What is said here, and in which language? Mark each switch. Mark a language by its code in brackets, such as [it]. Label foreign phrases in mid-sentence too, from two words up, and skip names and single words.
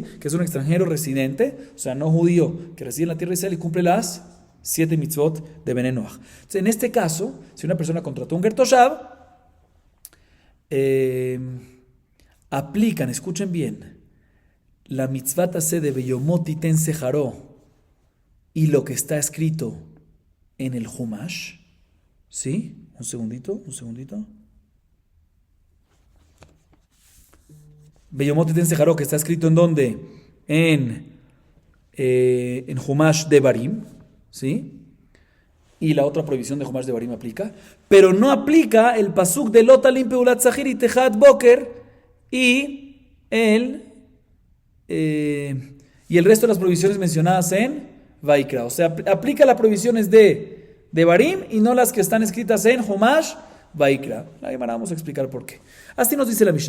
[es] Que es un extranjero residente, o sea, no judío, que reside en la tierra de Israel y cumple las 7 mitzvot de [he] בן נח. [es] Entonces, en este caso, si una persona contrató un [he] גר תושב, [es] aplican, escuchen bien, la [he] מצות עשה [es] de [he] ביומו תתן שכרו [es] y lo que está escrito en el Humash, ¿sí? Un segundito. [he] ביומו תתן שכרו, [es] que está escrito ¿en dónde? En [he] חומש דברים, [es] ¿sí? Y la otra prohibición de [he] חומש דברים [es] aplica, pero no aplica el pasuk de [he] לא תלין פעלת שכיר אתך עד בקר [es] y el resto de las prohibiciones mencionadas en Vaikra. O sea, aplica las prohibiciones de Devarim y no las que están escritas en [he] חומש ויקרא. [es] La Gemara, vamos a explicar por qué. Así nos dice la Mishnah.